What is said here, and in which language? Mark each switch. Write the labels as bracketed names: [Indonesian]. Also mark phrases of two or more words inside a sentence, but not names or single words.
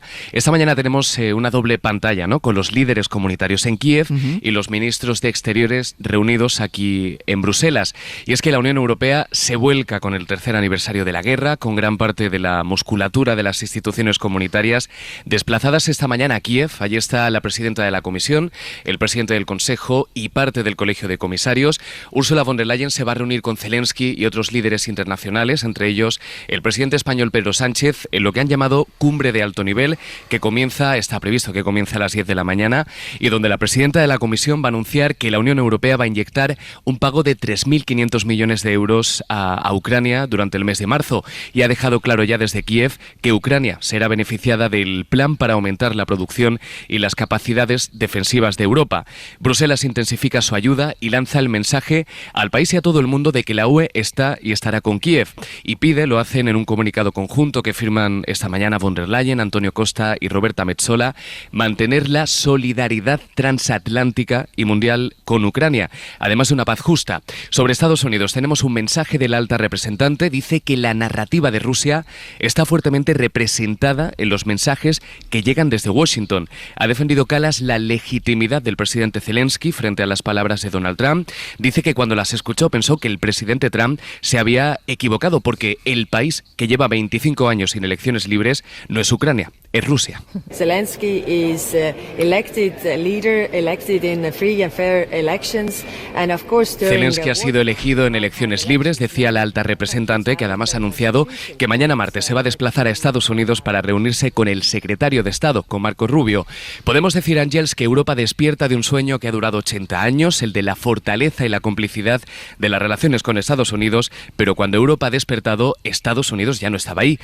[Spanish] Esta mañana tenemos una doble pantalla, ¿no?, con los líderes comunitarios en Kiev y los ministros de Exteriores reunidos aquí en Bruselas. Y es que la Unión Europea se vuelca con el 3er aniversario de la guerra, con gran parte de la musculatura de las instituciones comunitarias desplazadas esta mañana a Kiev. Allí está la presidenta de la Comisión, el presidente del Consejo y parte del Colegio de Comisarios. Ursula von der Leyen se va a reunir con Zelensky y otros líderes internacionales, entre ellos el presidente español Pedro Sánchez, en lo que han llamado cumbre de alto nivel, que está previsto que comience a las 10 de la mañana, y donde la presidenta de la Comisión va a anunciar que la Unión Europea va a inyectar un pago de 3.500 millones de euros a Ucrania durante el mes de marzo, y ha dejado claro ya desde Kiev que Ucrania será beneficiada del plan para aumentar la producción y las capacidades defensivas de Europa. Bruselas intensifica su ayuda y lanza el mensaje al país y a todo el mundo de que la UE está y estará con Kiev, y lo hacen en un comunicado conjunto que firman esta mañana von der Leyen, Antonio Costa y Roberta Metsola, mantener la solidaridad transatlántica y mundial con Ucrania, además de una paz justa. Sobre Estados Unidos tenemos un mensaje de la alta representante. Dice que la narrativa de Rusia está fuertemente representada en los mensajes que llegan desde Washington. Ha defendido Kallas la legitimidad del presidente Zelensky frente a las palabras de Donald Trump. Dice que cuando las escuchó pensó que el presidente Trump se había equivocado porque el país que lleva 25 años sin elecciones libres no es Ucrania, es Rusia. [English] Zelensky is elected leader, elected in free and fair elections, and of course [Spanish] Zelensky ha sido elegido en elecciones libres, decía la alta representante, que además ha anunciado que mañana martes se va a desplazar a Estados Unidos para reunirse con el secretario de Estado, con Marco Rubio. Podemos decir, Ángels, que Europa despierta de un sueño que ha durado 80 años, el de la fortaleza y la complicidad de las relaciones con Estados Unidos, pero cuando Europa ha despertado, Estados Unidos ya no estaba ahí.